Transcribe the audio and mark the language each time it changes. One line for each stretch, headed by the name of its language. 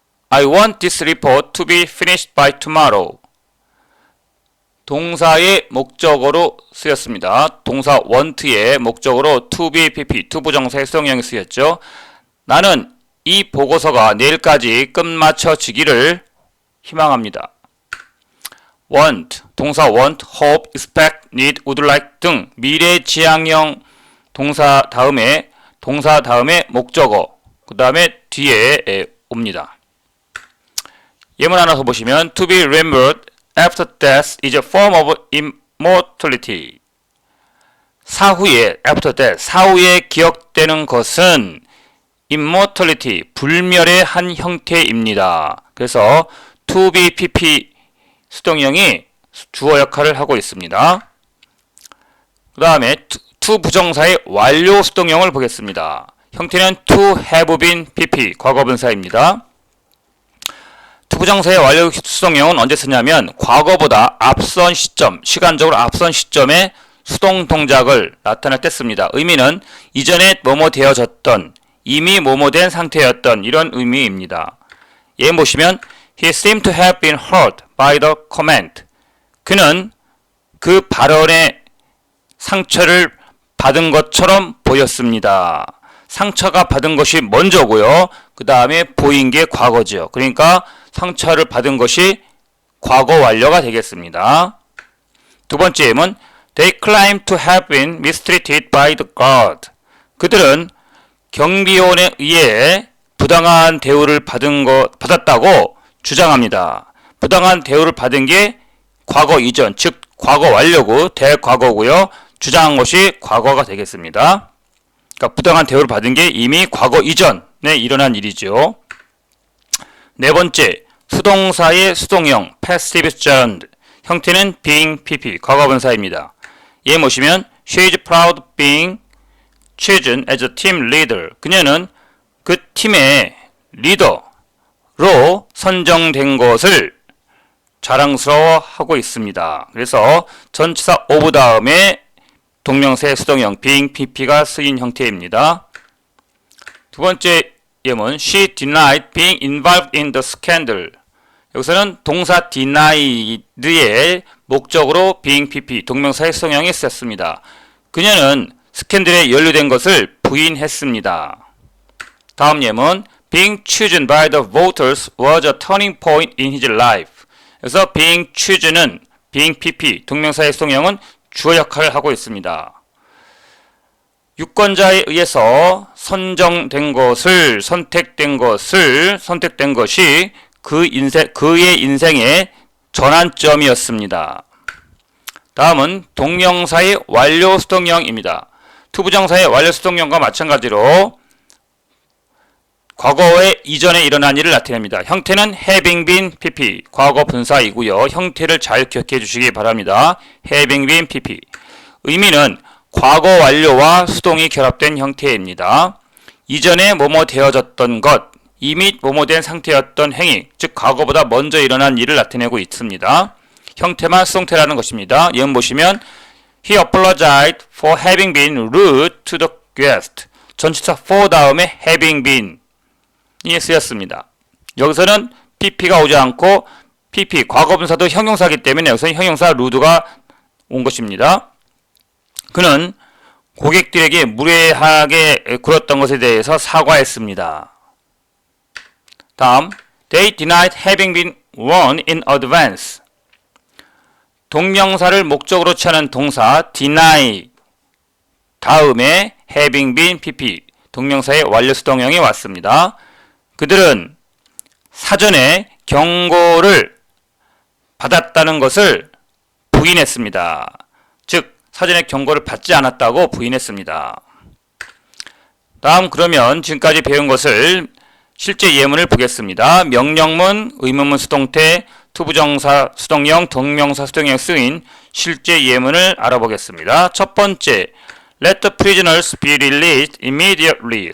English: I want this report to be finished by tomorrow.
Korean: 동사의 목적어로 쓰였습니다. 동사 want의 목적어로 to be pp, 투부정사의 수동형이 쓰였죠. 나는 이 보고서가 내일까지 끝마쳐지기를 희망합니다. want, 동사 want, hope, expect, need, would like 등 미래지향형 동사 다음에 목적어, 그 다음에 뒤에 옵니다. 예문 하나 더 보시면
English: To be remembered after death is a form of immortality.
Korean: after death, 사후에 기억되는 것은 immortality, 불멸의 한 형태입니다. 그래서 to be pp 수동형이 주어 역할을 하고 있습니다. 그 다음에 to 부정사의 완료 수동형을 보겠습니다. 형태는 to have been pp, 과거분사입니다. to 부정사의 완료 수동형은 언제 쓰냐면 과거보다 앞선 시점, 시간적으로 앞선 시점에 수동 동작을 나타낼 때 씁니다. 의미는 이전에 뭐뭐 되어졌던, 이미 뭐뭐 된 상태였던 이런 의미입니다. 예문 보시면
English: He seemed to have been hurt by the comment.
Korean: 그는 그 발언에 상처를 받은 것처럼 보였습니다. 상처가 받은 것이 먼저고요. 그 다음에 보인 게 과거죠. 그러니까 상처를 받은 것이 과거 완료가 되겠습니다. 두 번째 예문
English: They claim to have been mistreated by the guard.
Korean: 그들은 경비원에 의해 부당한 대우를 받았다고 주장합니다. 부당한 대우를 받은 게 과거 이전, 즉 과거 완료고 대과거고요. 주장한 것이 과거가 되겠습니다. 그러니까 부당한 대우를 받은 게 이미 과거 이전에 일어난 일이죠. 네 번째, 수동사의 수동형
English: passive gerund
Korean: 형태는 being pp 과거분사입니다. 얘 보시면
English: she is proud being chosen as a team leader.
Korean: 그녀는 그 팀의 리더로 선정된 것을 자랑스러워하고 있습니다. 그래서 전치사 of 다음에 동명사의 수동형 being pp가 쓰인 형태입니다. 두 번째 예문
English: she denied being involved in the scandal.
Korean: 여기서는 동사 denied의 목적으로 being pp 동명사의 수동형이 쓰였습니다. 그녀는 스캔들에 연루된 것을 부인했습니다. 다음 예문
English: being chosen by the voters was a turning point in his life.
Korean: 그래서 being chosen은 being pp 동명사의 수동형은 주어 역할을 하고 있습니다. 유권자에 의해서 선정된 것을 선택된 것이 그의 인생의 전환점이었습니다. 다음은 동명사의 완료 수동형입니다. 투부정사의 완료 수동형과 마찬가지로 과거의 이전에 일어난 일을 나타냅니다. 형태는 having been pp 과거 분사이고요. 형태를 잘 기억해 주시기 바랍니다. having been pp 의미는 과거 완료와 수동이 결합된 형태입니다. 이전에 뭐뭐 되어졌던 것, 이미 뭐뭐 된 상태였던 행위, 즉 과거보다 먼저 일어난 일을 나타내고 있습니다. 형태만 수동태라는 것입니다. 예문 보시면
English: He apologized for having been rude to the guest.
Korean: 전치사 for 다음에 having been 이 쓰였습니다. 여기서는 pp가 오지 않고 pp 과거분사도 형용사이기 때문에 여기서는 형용사 rude가 온 것입니다. 그는 고객들에게 무례하게 굴었던 것에 대해서 사과했습니다. 다음,
English: they denied having been warned in advance.
Korean: 동명사를 목적으로 취하는 동사 deny 다음에 having been pp 동명사의 완료 수동형이 왔습니다. 그들은 사전에 경고를 받았다는 것을 부인했습니다. 즉 사전에 경고를 받지 않았다고 부인했습니다. 다음 그러면 지금까지 배운 것을 실제 예문을 보겠습니다. 명령문, 의문문 수동태, 투부정사 수동형, 동명사 수동형 쓰인 실제 예문을 알아보겠습니다. 첫 번째,
English: Let the prisoners be released immediately.